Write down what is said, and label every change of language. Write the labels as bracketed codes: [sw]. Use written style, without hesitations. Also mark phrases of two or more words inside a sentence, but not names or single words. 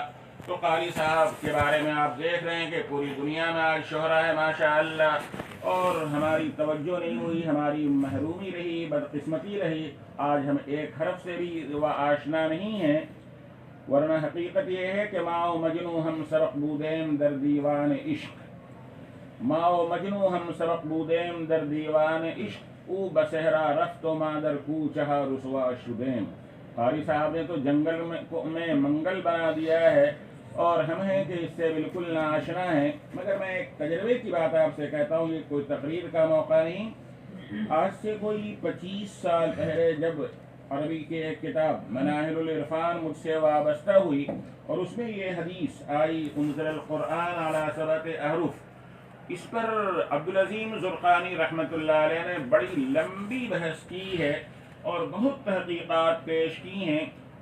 [ur] تو قاری صاحب کے بارے میں آپ دیکھ رہے ہیں کہ پوری دنیا میں آج شہرہ ہے ماشاءاللہ، اور ہماری توجہ نہیں ہوئی، ہماری محرومی رہی، بدقسمتی رہی، آج ہم ایک حرف سے بھی آشنا نہیں ہیں. ورنہ حقیقت یہ ہے کہ [fa] ماں و مجنو ہم سبق بودیم در دیوان عشق، ماں و مجنو ہم سبق بودیم در دیوان عشق، او بسہرا رفت و ما در کوچہ رسوا شدیم. [ur] قاری صاحب نے تو جنگل میں منگل بنا دیا ہے، اور ہم ہیں کہ اس سے بالکل ناآشنا ہیں. مگر میں ایک تجربے کی بات آپ سے کہتا ہوں، یہ کوئی تقریر کا موقع نہیں. آج سے کوئی 25 سال پہلے جب عربی کی ایک کتاب مناہل العرفان مجھ سے وابستہ ہوئی، اور اس میں یہ حدیث آئی [ar] انزل القرآن علی 7 احرف، [ur] اس پر عبدالعظیم زرقانی رحمۃ اللہ علیہ نے بڑی لمبی بحث کی ہے اور بہت تحقیقات پیش کی ہیں.